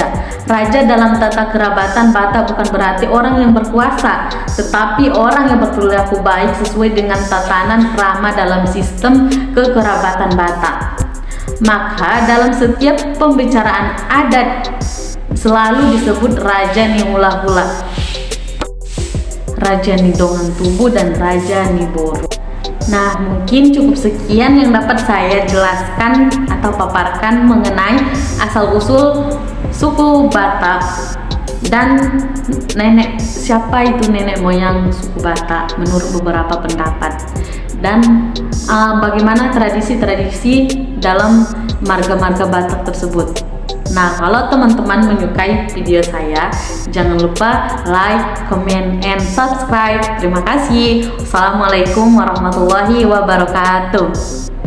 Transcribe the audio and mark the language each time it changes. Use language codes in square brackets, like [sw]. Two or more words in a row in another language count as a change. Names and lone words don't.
[id] Raja dalam tata kerabatan Batak bukan berarti orang yang berkuasa, tetapi orang yang berperilaku baik sesuai dengan tatanan krama dalam sistem kekerabatan Batak. Maka dalam setiap pembicaraan adat selalu disebut [bbc] Raja ni hula-hula, Raja ni dongan tubuh, [id] dan [bbc] Raja ni boru. [id] Nah, mungkin cukup sekian yang dapat saya jelaskan atau paparkan mengenai asal-usul suku Batak Dan siapa itu nenek moyang suku Batak menurut beberapa pendapat, dan bagaimana tradisi-tradisi dalam marga-marga Batak tersebut. Nah, kalau teman-teman menyukai video saya, jangan lupa like, [en] comment, and subscribe. [id] Terima kasih. [ar] Wassalamualaikum warahmatullahi wabarakatuh.